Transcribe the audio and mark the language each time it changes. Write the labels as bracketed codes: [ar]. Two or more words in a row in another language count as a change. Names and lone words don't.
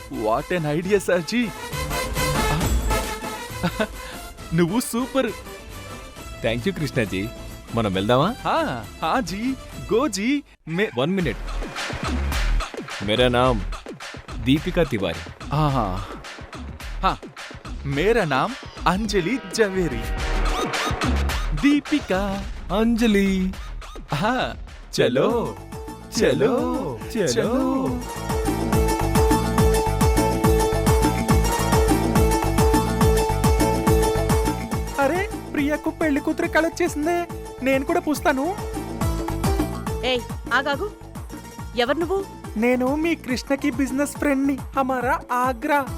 [en] what an idea [te] సార్జీ. నువ్వు సూపర్. [en] thank you [te] కృష్ణాజీ. మనం వెళ్దామా? [hi] हाँ जी, गो जी. 1 मिनट. मेरा नाम दीपिका तिवारी. हाँ, मेरा नाम अंजलि जवेरी. दीपिका, अंजलि. हाँ, चलो चलो चलो. [te] అరే ప్రియకు పెళ్లి కూతురు కలొచ్చేసిందే, నేను కూడా పూస్తాను. ఏయ్ ఆగాగు, ఎవరు నువ్వు? నేను మీ కృష్ణకి బిజినెస్ ఫ్రెండ్ ని. [hi] हमारा आगरा.